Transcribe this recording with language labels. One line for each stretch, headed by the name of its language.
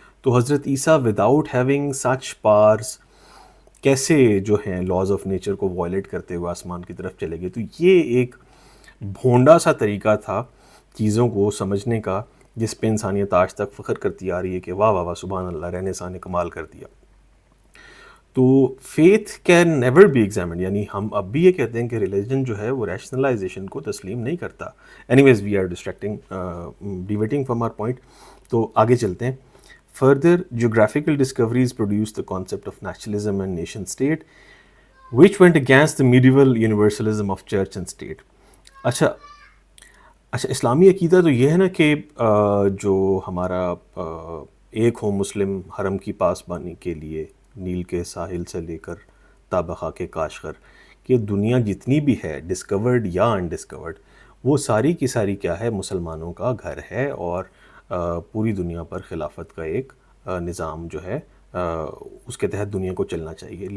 Urdu: تو حضرت عیسیٰ
English: without having such powers
Urdu: کیسے جو ہیں لاز آف نیچر کو وائلیٹ کرتے ہوئے آسمان کی طرف چلے گئے؟ تو یہ ایک بھونڈا سا طریقہ تھا چیزوں کو سمجھنے کا، جس پہ انسانیت آج تک فخر کرتی آ رہی ہے کہ واہ واہ واہ سبحان اللہ، رینیساں نے کمال کر دیا. تو
English: faith can never be examined,
Urdu: یعنی ہم اب بھی یہ کہتے ہیں کہ ریلیجن جو ہے وہ ریشنلائزیشن کو تسلیم نہیں کرتا.
English: Anyways we are deviating from our point.
Urdu: تو آگے چلتے ہیں.
English: Further, geographical discoveries produced the concept of nationalism and nation state, which went against the medieval universalism of church and state.
Urdu: اچھا اسلامی عقیدہ تو یہ ہے نا کہ جو ہمارا ایک ہو مسلم حرم کی پاسبانی کے لیے نیل کے ساحل سے لے کر تابخا کے کاشغر، کہ دنیا جتنی بھی ہے ڈسکورڈ یا انڈسکورڈ، وہ ساری کی ساری کیا ہے، مسلمانوں کا گھر ہے، اور پوری دنیا پر خلافت کا ایک نظام جو ہے اس کے تحت دنیا کو چلنا چاہیے.